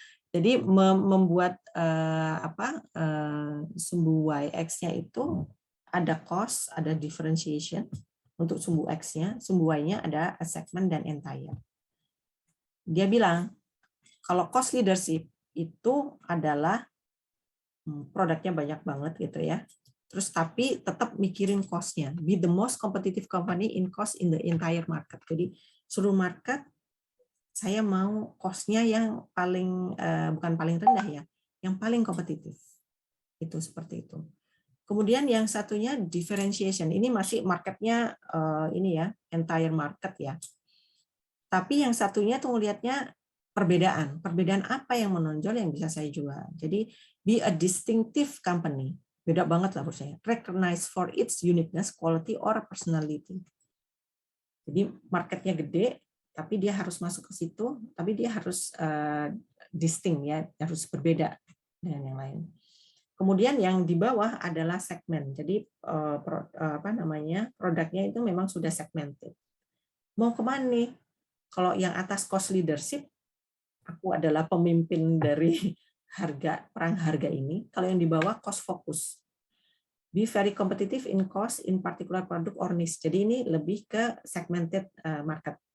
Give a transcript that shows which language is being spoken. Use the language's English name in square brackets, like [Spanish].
[Indonesian] Jadi membuat apa sumbu YX-nya itu ada cost, ada differentiation untuk sumbu X-nya, sumbu Y-nya ada segment dan entire. Dia bilang kalau cost leadership itu adalah produknya banyak banget gitu ya. Terus tapi tetap mikirin cost-nya. [English] Be the most competitive company in cost in the entire market. [Indonesian] Jadi seluruh market saya mau cost-nya yang paling bukan paling rendah ya, yang paling kompetitif. Itu seperti itu. Kemudian yang satunya differentiation. Ini masih marketnya ini ya, entire market ya. Tapi yang satunya tuh ngelihatnya perbedaan. Perbedaan apa yang menonjol yang bisa saya jual. Jadi [English] be a distinctive company. [Indonesian] Beda banget lah menurut saya. [English] Recognize for its uniqueness, quality, or personality. [Indonesian] Jadi marketnya gede, tapi dia harus masuk ke situ, tapi dia harus distinct ya, harus berbeda dengan yang lain. Kemudian yang di bawah adalah segmen. Jadi apa namanya produknya itu memang sudah segmented. Mau kemana nih? Kalau yang atas cost leadership, aku adalah pemimpin dari perang harga ini. Kalau yang di bawah cost focus. [English] Be very competitive in cost in particular product or niche. [Indonesian] Jadi ini lebih ke segmented market.